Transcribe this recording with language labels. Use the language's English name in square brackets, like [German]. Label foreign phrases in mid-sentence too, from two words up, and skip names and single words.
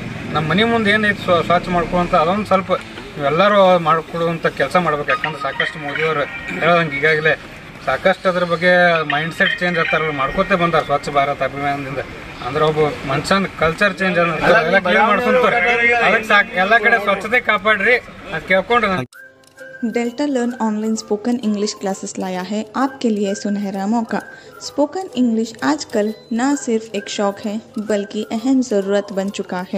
[Kannada] ನಮ್ಮ ಮನೆ ಮುಂದೆ ಏನೈತೆ ಸ್ವಚ್ಛ ಮಾಡ್ಕೊಳ್ಳುವಂಥ ಅದೊಂದು ಸ್ವಲ್ಪ ನೀವೆಲ್ಲರೂ ಮಾಡಿಕೊಡುವಂಥ ಕೆಲಸ ಮಾಡ್ಬೇಕು. ಯಾಕಂದ್ರೆ ಸಾಕಷ್ಟು ಮೋದಿಯವರು ಹೇಳೋದಂಗೆ ಈಗಾಗಲೇ ಸಾಕಷ್ಟು ಅದ್ರ ಬಗ್ಗೆ [English] mind set change [Kannada] ಆಗ್ತಾರಲ್ಲ, ಮಾಡ್ಕೋತೇ ಬಂದಾರೆ ಸ್ವಚ್ಛ ಭಾರತ್ ಅಭಿಯಾನದಿಂದ. ಅಂದ್ರೆ ಒಬ್ಬ ಮನುಷ್ಯನ [English] culture change [Kannada] ಎಲ್ಲ ಕ್ಲೀನ್ ಮಾಡ್ಕೊಂತಾರೆ. ಅದಕ್ಕೆ ಸಾಕು ಎಲ್ಲ ಕಡೆ ಸ್ವಚ್ಛತೆ ಕಾಪಾಡ್ರಿ ಅದು ಕೇಳ್ಕೊಂಡು. [Hindi] डेल्टा लर्न [English] online spoken English classes [Hindi] लाया है आपके लिए सुनहरा मौका। [English] spoken English [Hindi] आजकल न सिर्फ एक शौक है बल्कि अहम ज़रूरत बन चुका है।